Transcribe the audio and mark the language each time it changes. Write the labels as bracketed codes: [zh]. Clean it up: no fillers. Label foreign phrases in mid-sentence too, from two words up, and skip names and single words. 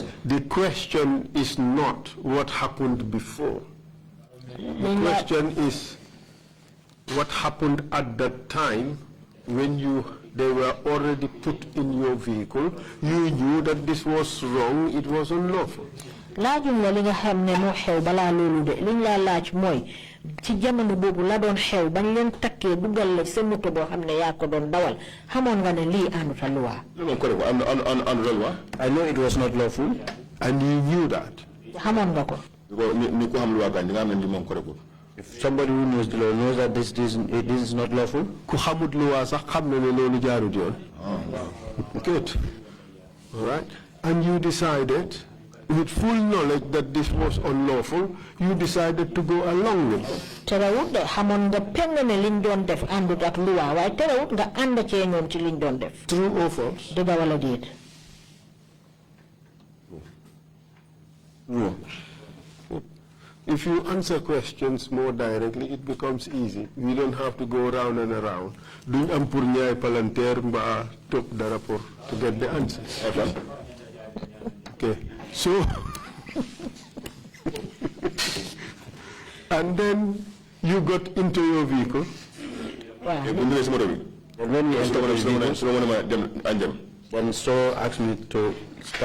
[en] The question is not what happened before. The question is what happened at that time when they were already put in your vehicle. You knew that this was wrong, it was unlawful. [wo] ci jamono boobu la doon xew bañ leen takkee dugal la sa moto boo xam ne yaa ko doon dawal xamoon nga ne lii àndut a luwaa. [en] I know it was not lawful. And you knew that. [wo] xamoon nga ko. [en] If somebody who knows the law knows that this is not lawful. [wo] Ku xamut luwaa sax xam na ne loolu jaarut yoon. [en] Good. All right. And you decided, with full knowledge that this was unlawful, you decided to go along with it. [wo] Terewut de xamoon nga peng ne liñ doon def àndut ak luwaa waaye terewut nga ànd cee ñoom ci liñ doon def. [en] True or false? [wo] Dëgg wala déet. [en] No. If you answer questions more directly, it becomes easy. We don't have to go around and around. [wo] Duñ am pour ñaay palanteer mbaa top dara pour [en] to get the answers. Okay. So, and then you got into your vehicle. Wow. When we entered the vehicle, then so asked me to stop.